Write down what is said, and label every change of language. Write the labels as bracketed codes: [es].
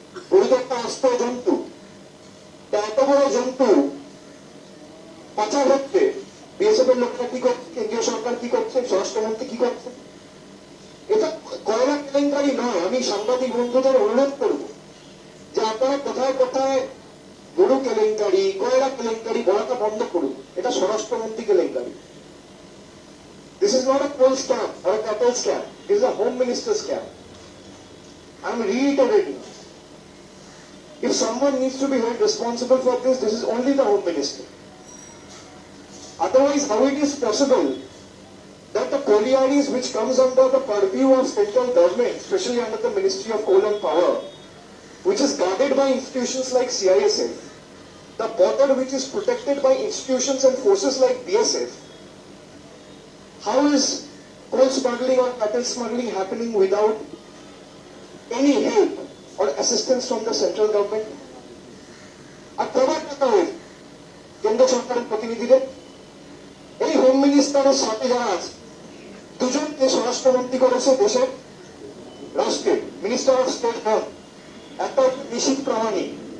[bn] গরু তো একটা আস্ত জন্তু। এত বড় জন্তু পাচার হচ্ছে, বিএসএফ এর লোকরা কি করছে, কেন্দ্রীয় সরকার কি করছে, স্বরাষ্ট্রমন্ত্রী কি করছে? এটা কয়লা কেলেঙ্কারি নয়। আমি সাংবাদিক বন্ধুদের অনুরোধ করব যে আপনারা কোথায় কোথায় গরু কেলেঙ্কারি, কয়লা কেলেঙ্কারি বলাটা বন্ধ করুন। এটা স্বরাষ্ট্রমন্ত্রী কেলেঙ্কারি। [en] This is not a coal scam or a cattle scam. This is a home minister scam. I am reiterating. If someone needs to be held responsible for this, this is only the Home Minister. Otherwise, how it is possible that the collieries which comes under the purview of central government, especially under the Ministry of Coal and Power, which is guarded by institutions like CISN, the border which is protected by institutions and forces like BSF, how is coal smuggling or cattle smuggling happening without any help or assistance from the central government? [bn] আর কবার টাকা হয় কেন্দ্র সরকারের প্রতিনিধিদের? এই home মিনিস্টারের সাথে যারা আছে দুজনকে স্বরাষ্ট্রমন্ত্রী করেছে দেশের রাষ্ট্রের মিনিস্টার অফ স্টেট হেলথ, একটা নিশীথ প্রামাণিক।